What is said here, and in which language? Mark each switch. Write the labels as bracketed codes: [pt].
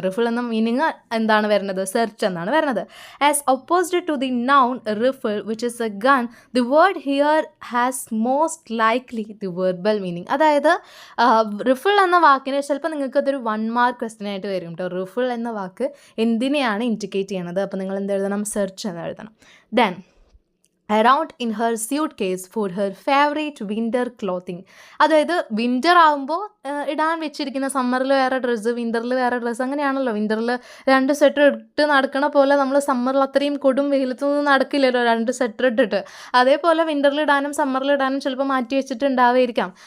[ml] റിഫിൾ എന്ന മീനിങ് എന്താണ് വരുന്നത്? സെർച്ച് എന്നാണ് വരുന്നത്. [en] As opposite to the noun rifle which is a gun, the word here has most likely the verbal meaning. [ml] അതായത് റിഫിൾ എന്ന വാക്കിന് ചിലപ്പോൾ നിങ്ങൾക്ക് അതൊരു 1 മാർക്ക് ക്വസ്റ്റ്യൻ ആയിട്ട് വരും കേട്ടോ. റിഫിൾ എന്ന വാക്ക് എന്തിനെയാണ് ഇൻഡിക്കേറ്റ് ചെയ്യണത്? അപ്പോൾ നിങ്ങൾ എന്ത് എഴുതണം? സെർച്ച് എന്ന് എഴുതണം. [en] Then around in her suitcase for her favorite winter clothing. [ml] അതായത് വിൻ്റർ ആകുമ്പോൾ ഇടാൻ വെച്ചിരിക്കുന്ന, സമ്മറിൽ വേറെ ഡ്രസ്സ്, വിൻ്ററിൽ വേറെ ഡ്രസ്സ്, അങ്ങനെയാണല്ലോ. വിൻ്ററിൽ 2 സ്വെറ്റർ ഇട്ട് നടക്കണ പോലെ നമ്മൾ സമ്മറിൽ അത്രയും കൊടും വെയിലത്തൊന്നും നടക്കില്ലല്ലോ 2 സ്വെറ്റർ ഇട്ടിട്ട്. അതേപോലെ വിൻ്ററിൽ ഇടാനും സമ്മറിൽ ഇടാനും ചിലപ്പോൾ മാറ്റി വെച്ചിട്ടുണ്ടാവുമായിരിക്കാം.